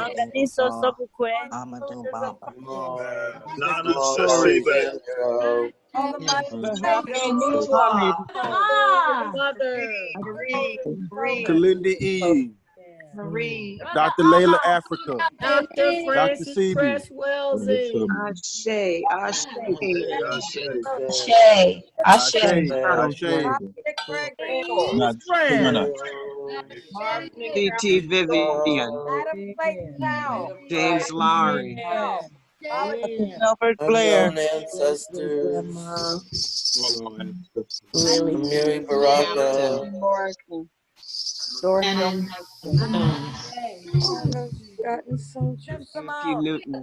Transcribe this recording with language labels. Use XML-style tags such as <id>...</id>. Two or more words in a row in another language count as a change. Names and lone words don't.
<en>Nana Sasiba. Mother. Kalindi E. Dr. Layla Africa. Dr. Francis Seeley. Press Wellsing. Ashe. Ashe. Ashe. C.T. Vivian. James Lowry. Albert Blair, ancestors, Mary Baraka, Shannon Jones, Matthew Newton.</en>